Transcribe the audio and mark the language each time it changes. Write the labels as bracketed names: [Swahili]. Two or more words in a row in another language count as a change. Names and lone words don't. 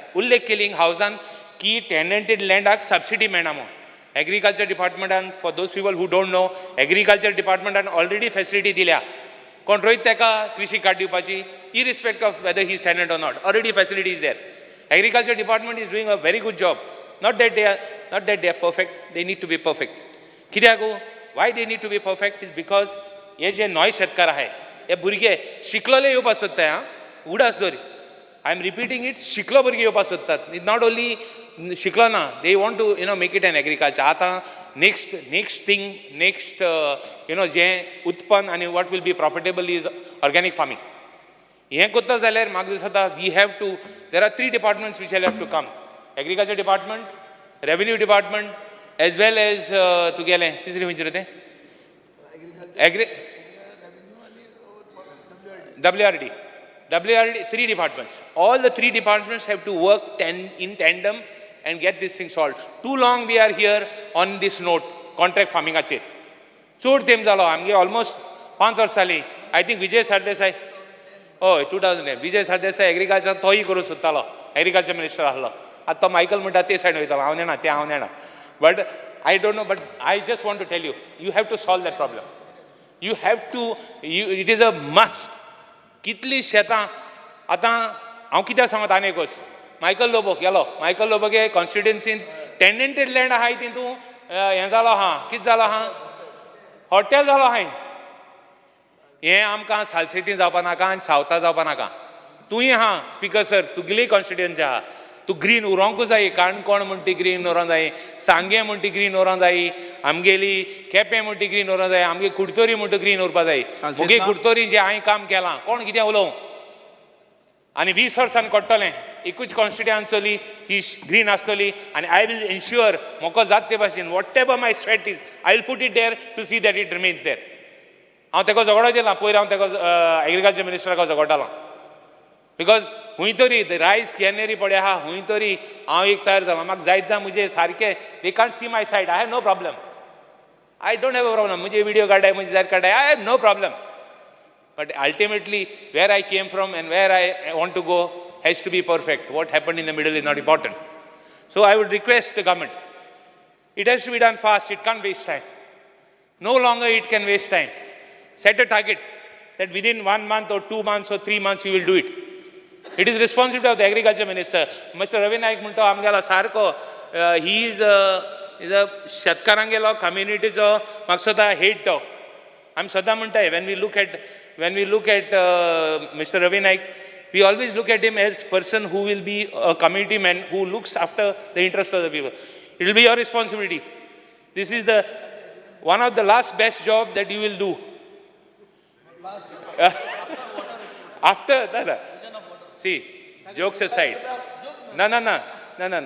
[Konkani] उल्लेख केली हावजान की टेनंटेड लँडाक सबसिडी मेळना म्हूण. एग्रीकल्चर डिपार्टमेंटान, [English] for those people who don't know, [Konkani] एग्रीकल्चर डिपार्टमेंटान [English] already facility [Konkani] दिल्या. कोण रोयत ताका कृषी कार्ड दिवपाची, [English] irrespective of whether he is tenant or not. already facility is there. agriculture department is doing a very good job. Not that they are perfect, they need to be perfect. [Konkani] कित्याक [English] why they need to be perfect is because [Konkani] हे जे नॉय शेतकार आहाय, हे भुरगे शिकलोले येवपाक सोदताय. उडास दर, [English] I am repeating it, [Konkani] शिकलो भुरगे येवपाक सोदतात. [English] it not only [Konkani] शिकलो ना, [English] they want to make it an agriculture. आतां next thing, next [Konkani] जें उत्पन्न आनी [English] what will be profitable is organic farming. [Konkani] हें कोत्ता जाल्यार म्हाका दिसता [English] we have to, there are 3 departments which have to come. agriculture department, revenue department, as well as [Konkani] तुगेलें तिसरी खंयचें तें [English] WRD, 3 departments. All the 3 departments have to work in tandem and get this thing solved. Too long we are here on this note, contract farming achir. [Konkani] चड तेम जालो आमगे ऑलमोस्ट 5 वर्सां जालीं. [English] I think [Konkani] विजय सरदेसाय, हय 2010 विजय सरदेसाय एग्रीकल्चर तोय करूं सोदतालो, एग्रीकल्चर मिनिस्टर आसलो. आतां तो मायकल म्हणटा ते सायड वयतालो, हांव नेना तें हांव नेना. [English] but I don't know, but I just want to tell you have to solve that problem. you have to, it is a must. [Konkani] कितलीं शेतां आतां हांव कित्याक सांगता आनी एक गोश्ट. मायकल लोबो गेलो, मायकल लोबोगे कॉन्स्टिट्युएन्सीन [English] tenanted land [Konkani] आहाय, तितून हें जालो आहा, कितें जालो आहा, हॉटेल जालो आहाय. हें आमकां सालसेती जावपा नाका आनी सावता जावपा नाका. तूंय आहा [English] speaker sir, [Konkani] तुगेली कॉन्स्टिट्युएन्सी आहा, तूं ग्रीन उरोंकूच जाय. काणकोण म्हण ती ग्रीन उरों जाय, सांगे म्हण ती ग्रीन उरों जाय, आमगेली केपें म्हण ती ग्रीन उरों जाय, आमगे कुडतोरी म्हण ती ग्रीन उरपा जाय. मुगे कुडतोरी जें हांवें काम केलां, कोण कितें उलोवं, आनी 20 वर्सांनी कोट्टलें, एकूच कॉन्स्टिट्युएन्सी ती ग्रीन आसतली, आनी [English] I will ensure [Konkani] मोको जात ते भाशेन [English] whatever my sweat is, I will put it there to see that it remains there. [Konkani] हांव तेका झगडो दिला, पयर हांव तेका एग्रीकल्चर मिनिस्टराक झगडटालो, बिकॉज हूंय तरी रायस कॅनरी पडे आहा, हूंय तरी हांव एक तयार जालो, म्हाका जायत जा म्हजें सारकें, [English] they can't see my side, I have no problem, I don't have a problem, [Konkani] म्हजे व्हिडिओ काडाय, म्हजे जायत काडाय, [English] I have no problem. But ultimately, where I came from and where I want to go has to be perfect. What happened in the middle is not important. So I would request the government, it has to be done fast, it can't waste time. No longer it can waste time. Set a target that within 1 month or 2 months or 3 months you will do it. It is responsibility of the agriculture minister. [Konkani] Mr. Ravi Naik म्हणतो आमगेलो सारको, [English] he is a [Konkani] शेतकारांगेलो communityचो म्हाका सदां hate तो. आमी सदां म्हणटाय, [English] when we look at Mr. Ravi Naik, we always look at him as person who will be a community man who looks after the interests of the people. It will be your responsibility. This is the one of the last best job that you will do. After that, see, jokes aside, no.